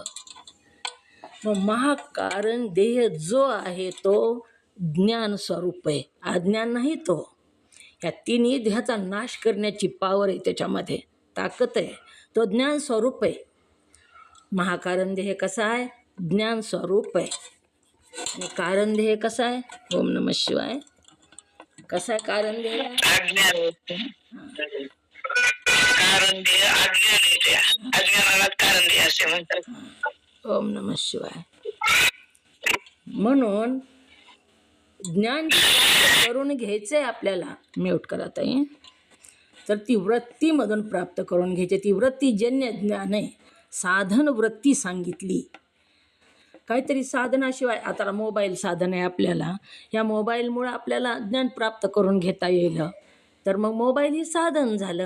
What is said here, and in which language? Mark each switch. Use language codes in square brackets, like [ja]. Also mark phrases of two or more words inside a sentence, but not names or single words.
[mr] मग महाकारण ध्येय जो आहे तो ज्ञान स्वरूप आहे, अज्ञान नाही तो. या तिन्ही ध्येयाचा नाश करण्याची पावर आहे, त्याच्यामध्ये ताकद आहे. तो ज्ञान स्वरूप आहे. महाकारण ध्येय कसा आहे? ज्ञान स्वरूप आहे. आणि कारण ध्येय कसं आहे? [sa] ओम नमः शिवाय. [mr] कसा आहे कारंदेला? अज्ञान कारंदे अज्ञान आहे त्या अज्ञानाला कारंदे असे म्हणतात. [sa] ओम नमः शिवाय. [mr] म्हणून ज्ञान प्राप्त करून घ्यायचंय आपल्याला. म्यूट करा ताई. तर ती वृत्तीमधून प्राप्त करून घ्यायची. ती वृत्तीजन्य ज्ञान आहे. साधन वृत्ती सांगितली. काहीतरी साधनाशिवाय, आता मोबाईल साधन आहे आपल्याला, या मोबाईलमुळं आपल्याला ज्ञान प्राप्त करून घेता येईल, तर मग मोबाईल ही साधन झालं.